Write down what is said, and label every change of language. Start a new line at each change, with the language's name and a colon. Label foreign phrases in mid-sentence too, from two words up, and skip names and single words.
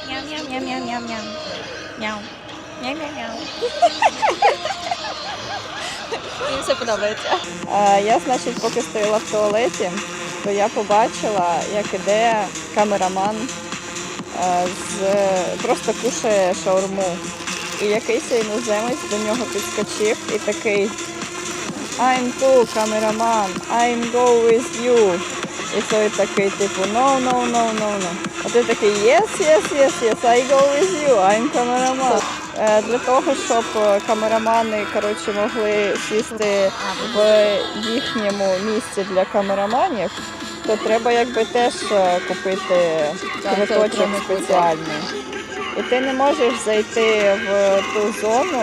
Ukrainian: Мені все подобається. Я, значить, поки стояла в туалеті, то я побачила, як іде камераман, просто кушає шаурму. І якийсь іноземець до нього підскочив і такий:
English: I'm too, камераман, I'm go with you.
Ukrainian: І той такий, типу, no. А той такий,
English: yes, I go with you, I'm камераман.
Ukrainian: Для того, щоб камерамани, коротше, могли сісти в їхньому місці для камераманів, то треба якби теж купити квиточок спеціальний. І ти не можеш зайти в ту зону.